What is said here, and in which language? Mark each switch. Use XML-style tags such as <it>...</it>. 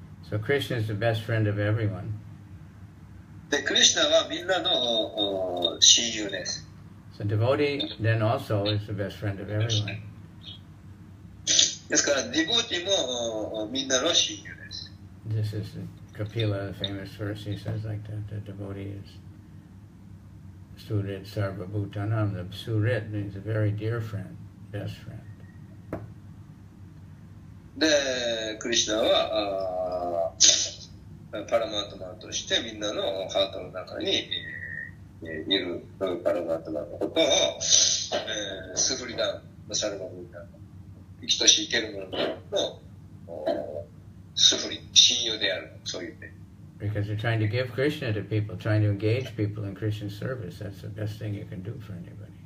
<en>So Krishna is the best friend of everyone.</en> <ja>で、クリシュナはみんなの親友です。</ja> <en>So A devotee then also is the best friend of everyone.</en> <ja>ですから、ディボーティもみんなの親友です。</ja> <en>This is Kapila, the famous verse. He says like that, the devotee is Surit Sarva Bhutanam. The Surit means a very dear friend, best friend.</en> <ja>で、クリシュナはパラマートマとしてみんなのハートの中にいるパラマートマのことを、スフリダン、サルバブータン、生きとし生けるもののスフリ、親友である、そういう点。</ja> <en>Because you're trying to give Krishna to people, trying to engage people in Christian service. That's the best thing you can do for anybody.</en>